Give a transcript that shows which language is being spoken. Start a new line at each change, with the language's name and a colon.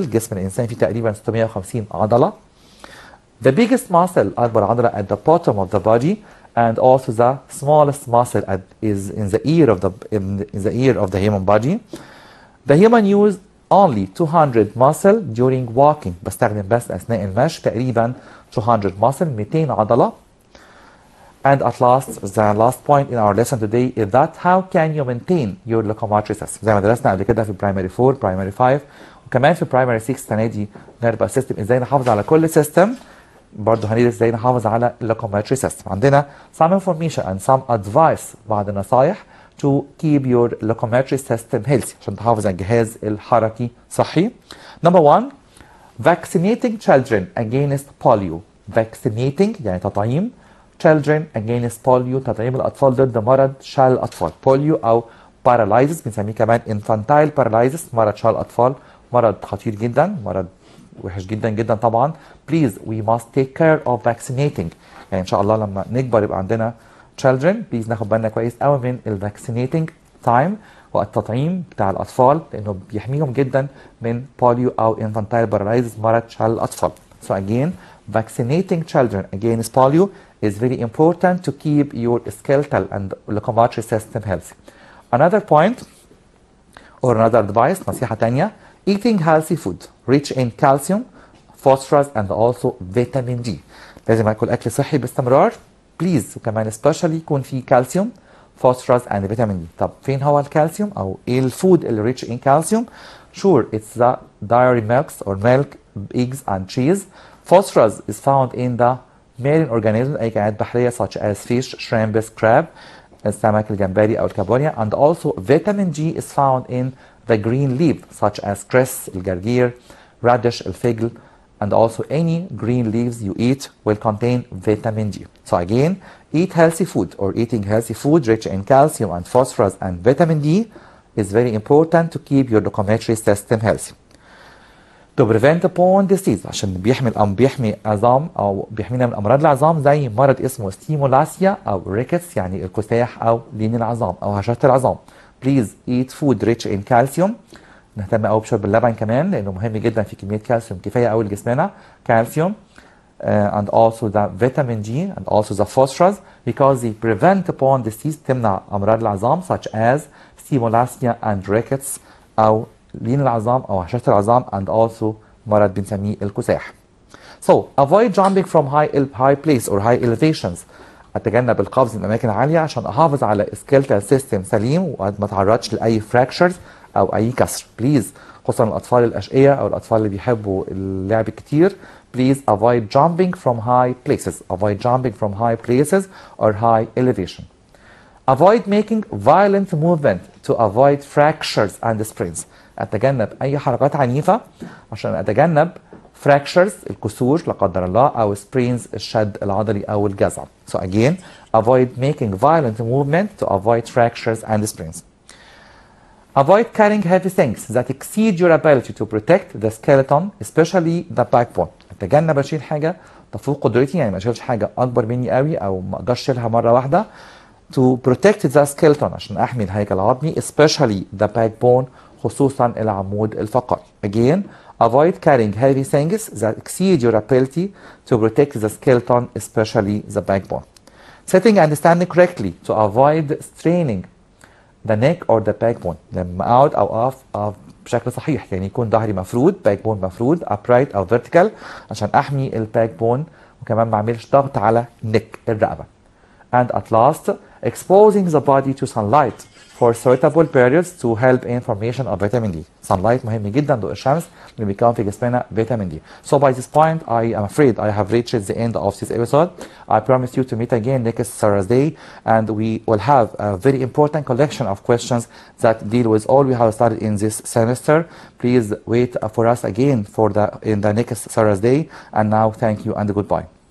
Arabic: جسم الإنسان فيه تقريبا 650 عضلة.
English: The biggest muscle
Arabic: أكبر عضلة
English: at the bottom of the body and also the smallest muscle is in the ear of the human body. The human use only 200 muscle during walking.
Arabic: بستخدم بس أثناء المشي تقريبا 200 muscle 200 عضلة.
English: And at last, the last point in our lesson today is that how can you maintain your locomotory system.
Arabic: زي ما درسنا قبل كده في
English: primary 4 primary 5
Arabic: وكمان في
English: primary 6
Arabic: السنة دي
English: nervous system
Arabic: ازاي نحافظ على كل system. برضه هندرس ازاي نحافظ على
English: locomotory system.
Arabic: عندنا
English: some information and some advice
Arabic: بعض النصايح
English: to keep your locomotory system healthy
Arabic: عشان تحافظ على الجهاز الحركي صحي.
English: Number 1 vaccinating children against polio.
Arabic: Vaccinating يعني تطعيم
English: children against polio
Arabic: تطعيم الأطفال ضد مرض شلل الأطفال. polio أو paralysis بنسميه كمان
English: infantile paralysis
Arabic: مرض شلل الأطفال مرض خطير جدا مرض وحش جدا جدا طبعا.
English: please we must take care of vaccinating
Arabic: يعني ان شاء الله لما نكبر يبقى عندنا
English: children please
Arabic: ناخد بالنا كويس قوي من ال
English: vaccinating time
Arabic: والتطعيم بتاع الاطفال لانه بيحميهم جدا من polio او
English: infantile paralysis
Arabic: مرض شلل الاطفال.
English: so again vaccinating children against polio is very important to keep your skeletal and locomotory system healthy. Another point or another advice
Arabic: نصيحة تانية
English: eating healthy food rich in calcium, phosphorus and also vitamin D.
Arabic: لازم اكل اكل صحي باستمرار بليز وكمان especially يكون فيه كالسيوم
English: phosphorus and vitamin D.
Arabic: طب فين هو الكالسيوم او ايه الفود اللي
English: rich in calcium؟ sure it's the dairy milks or milk, eggs and cheese. Phosphorus is found in the marine organisms
Arabic: اي كائنات بحرية
English: such as fish, shrimps, crab
Arabic: السمك الجمبري او الكابوريا
English: and also vitamin G is found in the green leaf such as cress الجرجير radish الفجل and also any green leaves you eat will contain vitamin G. So again eat healthy food or eating healthy food rich in calcium and phosphorus and vitamin D is very important to keep your locomotory system healthy. To prevent bone disease
Arabic: عشان بيحمي عظام او بيحمينا من امراض العظام زي مرض اسمه ستيمولاسيا او ريكتس يعني الكساح او لين العظام او هشاشة العظام.
English: Please eat food rich in calcium.
Arabic: نهتم قوي بشرب اللبن كمان لانه مهم جدا في كميه كالسيوم كفايه قوي لجسمنا كالسيوم
English: and also the vitamin G and also the phosphorus because they prevent bone disease
Arabic: تمنع امراض العظام
English: such as stimulasia and rickets
Arabic: او لين العظام او هشاشة العظام
English: and also
Arabic: مرض بنسميه الكساح.
English: So avoid jumping from high place or high elevations
Arabic: اتجنب القفز من اماكن عاليه عشان احافظ على
English: skeletal system
Arabic: سليم وما اتعرضش لاي فراكشرز او اي كسر. بليز خصوصا الاطفال الاشقياء او الاطفال اللي بيحبوا اللعب كتير،
English: please avoid jumping from high places. Avoid jumping from high places or high elevation. Avoid making violent movement to avoid fractures and sprains.
Arabic: اتجنب اي حركات عنيفه عشان اتجنب fractures الكسور لا قدر الله او sprains الشد العضلي او الجزع.
English: So again, avoid making violent movement to avoid fractures and sprains. Avoid carrying heavy things that exceed your ability to protect the skeleton, especially the backbone.
Arabic: اتجنب اشيل حاجه تفوق قدرتي، يعني ما اشيلش حاجه اكبر مني قوي او ما اقدرش اشيلها مره واحده.
English: To protect the skeleton
Arabic: عشان احمي الهيكل العظمي،
English: especially the backbone
Arabic: خصوصا العمود الفقري.
English: Again, avoid carrying heavy things that exceed your ability to protect the skeleton, especially the backbone. Sitting and standing correctly to avoid straining the neck or the backbone.
Arabic: لما اقعد او اقف بشكل صحيح، يعني يكون ظهري مفرود، backbone مفرود، upright او vertical عشان احمي الباكبون وكمان ما اعملش ضغط على neck الرقبه.
English: And at last, exposing the body to sunlight for suitable periods to help in formation of vitamin D.
Arabic: Sunlight مهم جدا، ضوء الشمس اللي بيكون في جسمنا فيتامين دي.
English: So by this point, I am afraid I have reached the end of this episode. I promise you to meet again next Thursday, and we will have a very important collection of questions that deal with all we have studied in this semester. Please wait for us again in the next Thursday. And now, thank you and goodbye.